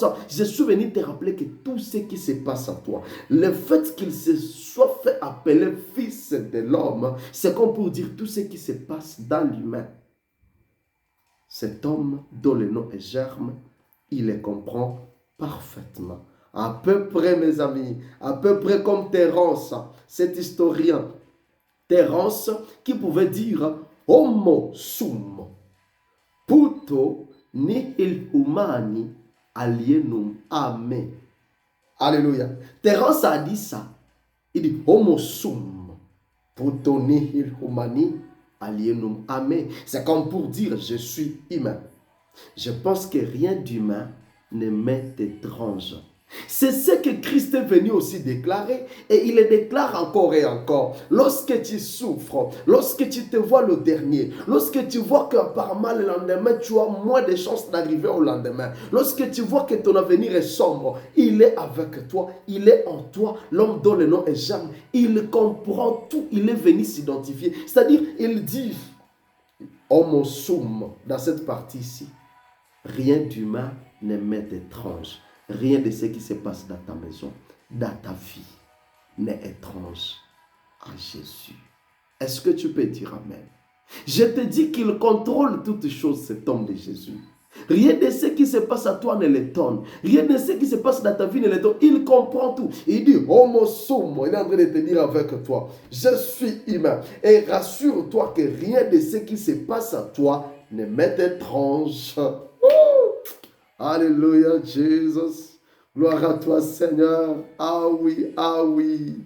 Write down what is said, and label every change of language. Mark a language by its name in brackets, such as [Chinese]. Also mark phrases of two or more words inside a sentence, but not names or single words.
[French] Je suis venu te rappeler que tout ce qui se passe à toi, le fait qu'il se soit fait appeler Fils de l'homme, c'est comme pour dire tout ce qui se passe dans l'humain. Cet homme dont le nom est Germe, il les comprend parfaitement. À peu près, mes amis, à peu près comme Terence, cet historien. Terence qui pouvait dire [Latin] Homo sum, puto nihil humani alienum ame. [French] Alléluia. Terence a dit ça. Il dit [Latin] Homo sum, puto nihil humani alienum ame. [French] C'est comme pour dire je suis humain. Je pense que rien d'humain ne m'est étrange. C'est ce que Christ est venu aussi déclarer et il le déclare encore et encore. Lorsque tu souffres, lorsque tu te vois le dernier, lorsque tu vois qu'apparemment le lendemain tu as moins de chances d'arriver au lendemain, lorsque tu vois que ton avenir est sombre, il est avec toi, il est en toi, l'homme dont le nom est Germe, il comprend tout, il est venu s'identifier. C'est-à-dire, il dit, [Latin] homo sum, [French] dans cette partie-ci, rien d'humain ne m'est étrange. Rien de ce qui se passe dans ta maison, dans ta vie, n'est étrange à Jésus. Est-ce que tu peux dire Amen? Je te dis qu'il contrôle toutes choses, cet homme de Jésus. Rien de ce qui se passe à toi ne l'étonne. Rien de ce qui se passe dans ta vie ne l'étonne. Il comprend tout. Il dit, [Latin] homo sum, [French] il est en train de te dire avec toi, je suis humain. Et rassure-toi que rien de ce qui se passe à toi ne m'est étrange. Alléluia, Jésus. Gloire à toi, Seigneur. Ah oui, ah oui.